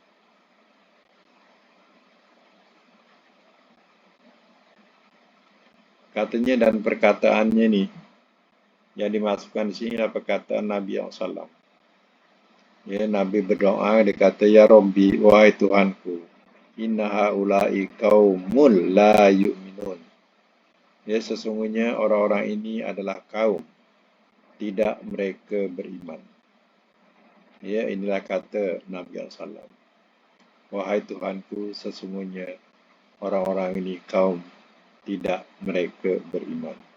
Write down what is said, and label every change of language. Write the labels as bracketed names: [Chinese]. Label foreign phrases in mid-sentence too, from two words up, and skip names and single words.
[Indonesian] Katanya dan perkataannya ni, yang dimasukkan di sini adalah perkataan Nabi SAW. Ya, Nabi berdoa, dia kata, [Arabic] Ya Rabbi, [Indonesian] wahai Tuhanku, [Arabic] inna haulai qaumul la yu'minun. [Indonesian] Ya, sesungguhnya orang-orang ini adalah kaum, tidak mereka beriman. Ya, inilah kata Nabi SAW. Wahai Tuhanku, sesungguhnya orang-orang ini kaum, tidak mereka beriman.